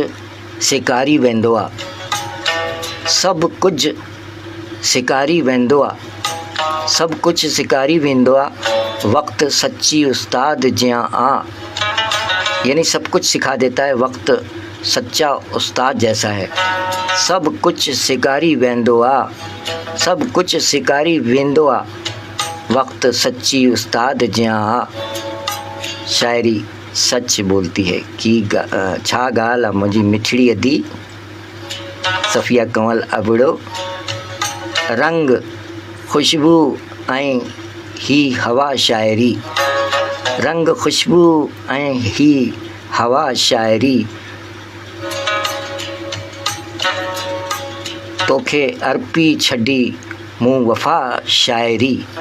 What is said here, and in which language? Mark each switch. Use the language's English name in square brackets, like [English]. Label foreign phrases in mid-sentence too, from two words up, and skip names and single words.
[Sindhi] शिकारी वेंदो आहे, सब कुछ शिकारी वेंदो आहे, सब कुछ शिकारी वेंदो आहे, वक्त सच्ची उस्ताद जियां आ। [Hindi] यानी सब कुछ सिखा देता है, वक्त सच्चा उस्ताद जैसा है। [Sindhi] सब कुछ शिकारी वेंदो आहे, सब कुछ शिकारी वेंदो आहे, वक्त सच्ची उस्ताद जियां आ। [Hindi] शायरी सच बोलती है कि [Sindhi] छा ॻाल्हि आहे मुंहिंजी मिठड़ी अदी सफ़िया कंवल अबड़ो। रंग खुशबू ऐं ही हवा शायरी, रंग खुशबू ऐं ही हवा शायरी, तोखे अर्पी छॾी मूं वफ़ा शायरी।